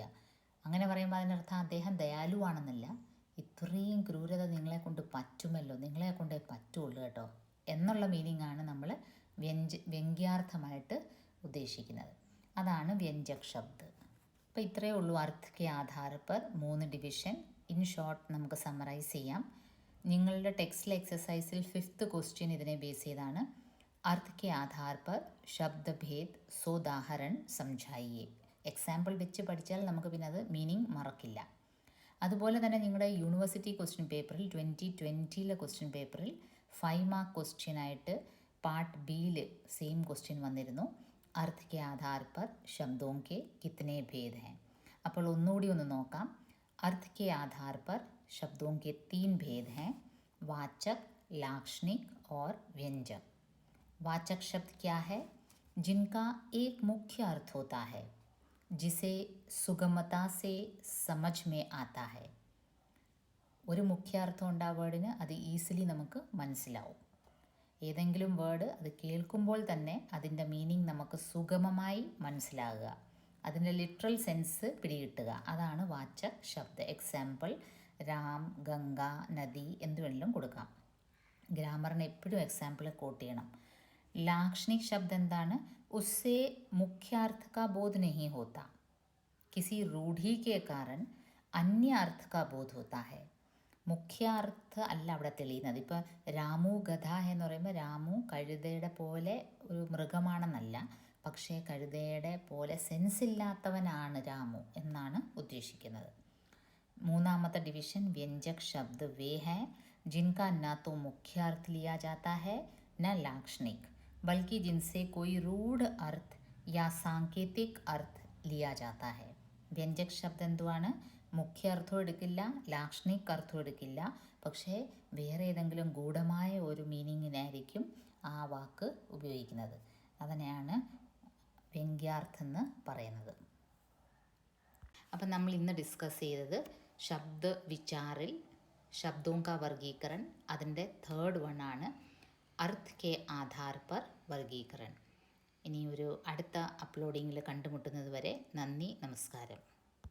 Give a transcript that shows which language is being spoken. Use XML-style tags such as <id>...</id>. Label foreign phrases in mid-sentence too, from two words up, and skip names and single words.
<ml>അങ്ങനെ പറയുമ്പോൾ അതിനർത്ഥം അദ്ദേഹം ദയാലുവാണെന്നല്ല, ഇത്രയും ക്രൂരത നിങ്ങളെ കൊണ്ട് പറ്റുമല്ലോ, നിങ്ങളെ കൊണ്ടേ പറ്റുള്ളൂ കേട്ടോ എന്നുള്ള മീനിങ്ങാണ് നമ്മൾ വ്യംഗ്യാർത്ഥമായിട്ട് ഉദ്ദേശിക്കുന്നത്.</ml> <hi>അതാണ് व्यंजक शब्द.</hi> <ml>അപ്പോൾ ഇത്രയേ ഉള്ളൂ</ml> <hi>अर्थ के आधार पर 3 ഡിവിഷൻ.</hi> <en>in short</en> <ml>നമുക്ക് സമ്മറൈസ് ചെയ്യാം. നിങ്ങളുടെ ടെക്സ്റ്റിലെ എക്സസൈസിൽ 5th ക്വസ്റ്റ്യൻ ഇതിനെ ബേസ് ചെയ്താണ്.</ml> <hi>अर्थ के आधार पर शब्द भेद सोदाहरण समझाइए.</hi> <ml>എക്സാമ്പിൾ വെച്ച് പഠിച്ചാൽ നമുക്ക് പിന്നെ അത് മീനിങ് മറക്കില്ല. അതുപോലെ തന്നെ നിങ്ങളുടെ</ml> <en>university question paperil 2020 question paperil 5 mark questionaayittu part Biyil same question</en> <ml>വന്നിരുന്നു.</ml> <hi>अर्थ के आधार पर शब्दों के कितने भेद हैं.</hi> <ml>അപ്പോൾ ഒന്നുകൂടി ഒന്ന് നോക്കാം.</ml> <hi>अर्थ के आधार पर शब्दों के 3 भेद हैं, वाचक, लाक्षणिक और व्यंजक. वाचक शब्द क्या है? जिनका एक मुख्य अर्थ होता है जिसे सुगमता से समझ में आता है.</hi> <ml>ഒരു മുഖ്യ അർത്ഥം ഉണ്ട് ആ വേർഡിന്, അത് ഈസിലി നമുക്ക് മനസ്സിലാവും. ഏതെങ്കിലും വേർഡ് അത് കേൾക്കുമ്പോൾ തന്നെ അതിൻ്റെ മീനിങ് നമുക്ക് സുഗമമായി മനസ്സിലാകുക, അതിൻ്റെ</ml> <en>literal sense</en> <ml>പിടികിട്ടുക, അതാണ്</ml> <hi>वाचक शब्द.</hi> <ml>എക്സാമ്പിൾ രാം, ഗംഗ, നദി എന്ത് വേണമെങ്കിലും കൊടുക്കാം. ഗ്രാമറിന് എപ്പോഴും</ml> <en>example quote</en> <ml>ചെയ്യണം.</ml> <hi>लाक्षणिक शब्द എന്താണ്? उससे मुख्य अर्थ का बोध नहीं होता, किसी रूढ़ी के कारण अन्य अर्थ का बोध होता है.</hi> <ml>മുഖ്യ അർത്ഥ അല്ല അവിടെ തെളിയുന്നത്. ഇപ്പോൾ രാമു ഗധ എന്ന് പറയുമ്പോൾ രാമു കഴുതയുടെ പോലെ ഒരു മൃഗമാണെന്നല്ല, പക്ഷേ കഴുതയുടെ പോലെ സെൻസില്ലാത്തവനാണ് രാമു എന്നാണ് ഉദ്ദേശിക്കുന്നത്. മൂന്നാമത്തെ ഡിവിഷൻ</ml> <hi>व्यंजक शब्द वे हैं जिनका ना तो मुख्य अर्थ लिया जाता है न लाक्षणिक, बल्कि जिनसे कोई रूढ़ अर्थ या सांकेतिक अर्थ लिया जाता है.</hi> <ml>വ്യഞ്ജക് ശബ്ദം എന്തുവാണ്? മുഖ്യ അർത്ഥം എടുക്കില്ല, ലാക്ഷണിക് അർത്ഥം എടുക്കില്ല, പക്ഷേ വേറെ ഏതെങ്കിലും ഗൂഢമായ ഒരു മീനിങ്ങിനായിരിക്കും ആ വാക്ക് ഉപയോഗിക്കുന്നത്. അതിനെയാണ് വ്യംഗ്യാർത്ഥം എന്ന് പറയുന്നത്. അപ്പം നമ്മൾ ഇന്ന് ഡിസ്കസ് ചെയ്തത് ശബ്ദ വിചാറിൽ</ml> <hi>शब्दों का वर्गीकरण, അതിൻ്റെ</hi> <en>3rd one</en> <hi>ആണ് अर्थ के आधार पर वर्गीकरण.</hi> <ml>ഇനി ഒരു അടുത്ത അപ്ലോഡിങ്ങിൽ കണ്ടുമുട്ടുന്നത് വരെ നന്ദി, നമസ്കാരം.</ml>